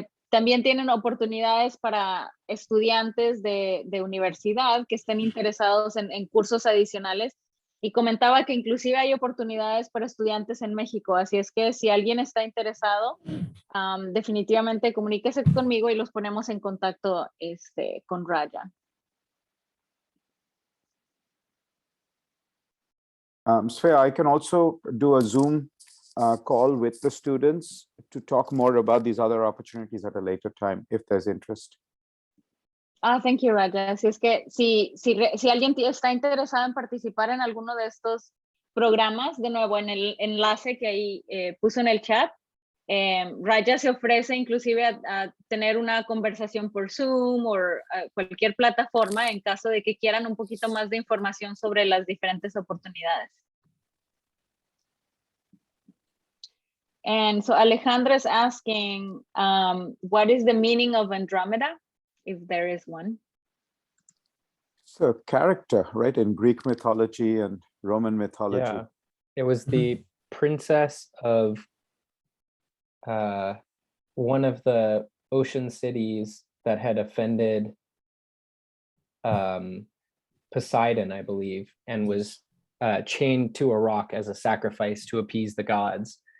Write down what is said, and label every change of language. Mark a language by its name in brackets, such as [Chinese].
[Spanish] También tienen oportunidades para estudiantes de universidad que estén interesados en cursos adicionales, y comentaba que inclusive hay oportunidades para estudiantes en México, así es que si alguien está interesado, definitivamente comuníquese conmigo y los ponemos en contacto con Raja. [English] Svea, I can also do a Zoom call with the students to talk more about these other opportunities at a later time, if there's interest. Thank you, Raja. [Spanish] Así es que si alguien está interesado en participar en alguno de estos programas, de nuevo en el enlace que ahí puso en el chat, Raja se ofrece inclusive a tener una conversación por Zoom o cualquier plataforma en caso de que quieran un poquito más de información sobre las diferentes oportunidades. [English] And so Alejandra is asking, what is the meaning of Andromeda, if there is one? So character, right, in Greek mythology and Roman mythology. Yeah, it was the princess of one of the ocean cities that had offended Poseidon, I believe, and was chained to a rock as a sacrifice to appease the gods.